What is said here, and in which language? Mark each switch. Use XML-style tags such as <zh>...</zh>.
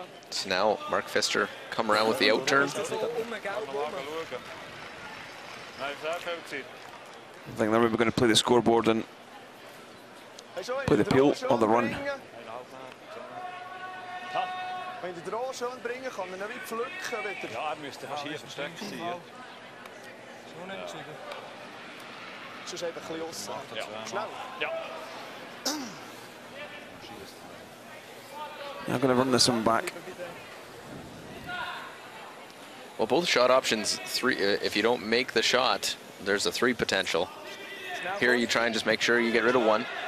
<en>So now Mark Pfister come around with the out turn. I think they're maybe going to play the scoreboard and play the peel on the run.</en> <de>Wenn der Draw schön bringen kann, er nicht pflücken wieder. Ja, er müsste fast hier versteckt sein. Ja. Unentschieden. Sonst einfach ein bisschen aussen. Ja. Schnell. Ja.</de> <en>I'm going to run this one back. Well, both shot options, three. If you don't make the shot, there's a 3 potential. Here you try and just make sure you get rid of 1.</en>